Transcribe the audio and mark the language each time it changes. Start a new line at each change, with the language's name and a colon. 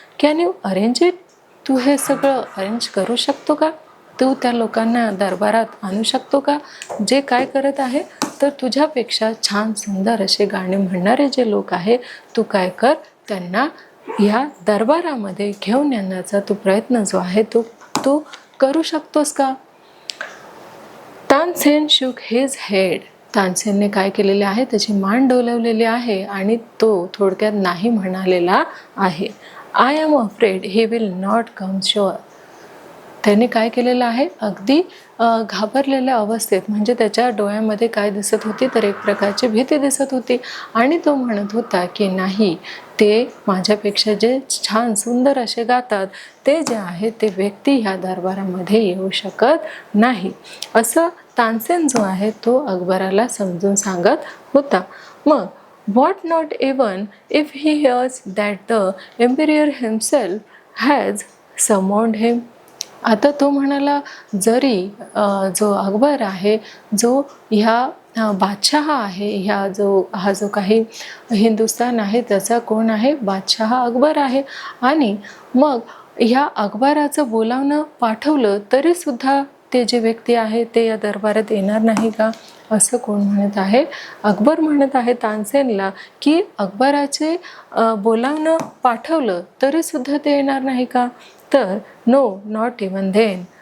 English: can you arrange it,
Marathi: तू हे सगळं arrange करू शकतो का, तू त्या लोकांना दरबारात आणू शकतो का जे काय करत आहे, तर तुझ्यापेक्षा छान सुंदर असे गाणे म्हणणारे जे लोक आहे तू काय कर, त्यांना या दरबारामध्ये घेऊन येण्याचा तू प्रयत्न जो आहे तो करू शकतोस का.
English: Tansen shook his head,
Marathi: तानसेनने काय केलेले आहे, त्याची मान डोलवलेली आहे आणि तो थोडक्यात नाही म्हणालेला आहे.
English: I am afraid he will not come sure.
Marathi: त्याने काय केलेलं आहे, अगदी घाबरलेल्या अवस्थेत, म्हणजे त्याच्या डोळ्यामध्ये काय दिसत होती, तर एक प्रकारची भीती दिसत होती आणि तो म्हणत होता की नाही, ते माझ्यापेक्षा जे छान सुंदर असे गातात ते जे आहे ते व्यक्ती ह्या दरबारामध्ये येऊ शकत नाही, असं तानसेन जो आहे तो अकबराला समजून सांगत होता.
English: मग what not even if he hears that the emperor himself has summoned him.
Marathi: आता तो म्हणाला, जरी जो अकबर आहे, जो ह्या बादशाह आहे, हा जो काही हिंदुस्थान आहे त्याचा कोण आहे, बादशाह अकबर आहे, आणि मग ह्या अकबराचं बोलावणं पाठवलं तरी सुद्धा ते जे व्यक्ती आहे ते या दरबारात येणार नाही का, असं कोण म्हणत आहे, अकबर म्हणत आहे तानसेनला की अकबराचे बोलावणं पाठवलं तरी सुद्धा ते येणार नाही का, तर
English: No not even then.